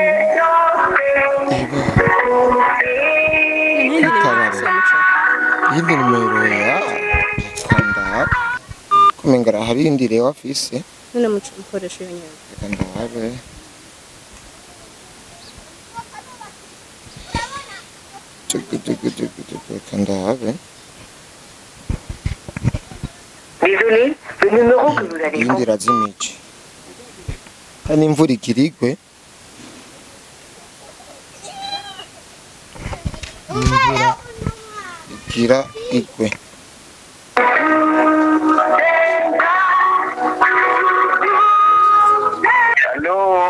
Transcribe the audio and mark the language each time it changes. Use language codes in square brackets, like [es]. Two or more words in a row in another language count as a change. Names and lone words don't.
[rn] yindi numero ya kanda kumengara hari indire wafise none mukoresha iyo nyene kandabe kandabe [fr] Désolé, le numéro que vous avez [rn] indira zimici kandi imvura igirigwe imvura igira igwe Hello.